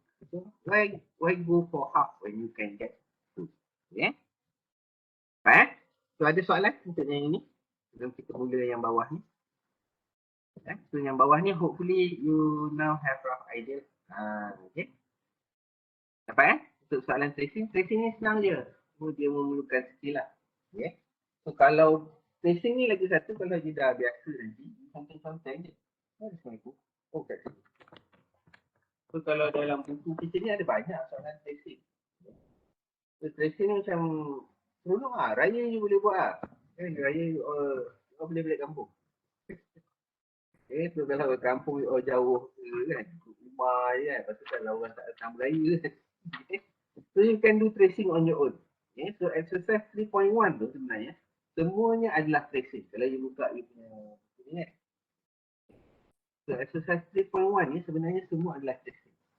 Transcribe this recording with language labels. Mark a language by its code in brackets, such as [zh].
[en] So, why go for half when you can get 2? Okay? [ms] So ada soalan untuk yang ini? Sebelum kita mula yang bawah ni. So yang bawah ni hopefully you now have rough idea. Okay. Dapat untuk soalan tracing. Tracing ni senang je. Dia memerlukan skill lah. Okay. So kalau tracing ni lagi satu, kalau dia dah biasa nanti, something je. Assalamualaikum. Oh, kat sini. So kalau dalam buku kita ni ada banyak soalan tracing. So tracing ni macam seronok lah. Raya je boleh buat lah. Raya boleh balik kampung. So kalau kampung jauh kan, rumah je kan. Lepas tu kalau orang tak datang beraya kan. [en] So you can do tracing on your own. [ms] So exercise 3.1 tu sebenarnya semuanya adalah tracing. Kalau you buka you punya ni kan. So exercise 3.1 ni sebenarnya semua adalah tracing.